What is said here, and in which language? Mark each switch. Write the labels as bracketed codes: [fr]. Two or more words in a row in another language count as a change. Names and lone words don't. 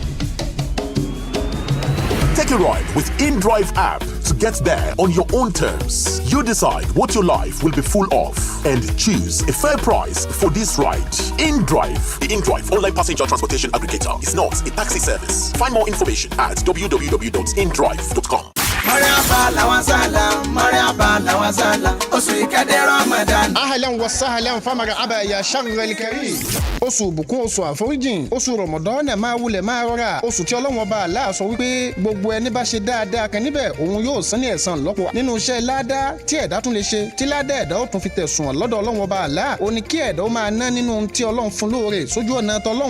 [en] Take a ride with INT'L app to get there on your own terms. You decide what your life will be full of and choose a fair price for this ride. INT'L, the INT'L online passenger transportation aggregator, is not a taxi service. Find more information at www.int'l.com. [ar] أهلا وسهلا فمرحبا يا شهر الكريم. [yo] Oṣù bùkún oṣù àforíjìn, oṣù Ramadan máa wulẹ̀ máa rọra. Oṣù tí Ọlọ́run Ọba Allah sọ wípé gbogbo ẹni bá ṣe dáadáa kan níbẹ̀ òun yóò san ní ẹ̀san lọ́pọ̀. Nínú iṣẹ́ ládá tí ẹ̀dá tún lè ṣe, tí ládá ẹ̀dá ó tún fi tẹ̀sùn lọ́dọ̀ Ọlọ́run Ọba Allah. Ó ní kí ẹ̀dá ó máa ná nínú ohun tí Ọlọ́run fún lóore sójú ọ̀nà t'Ọlọ́run.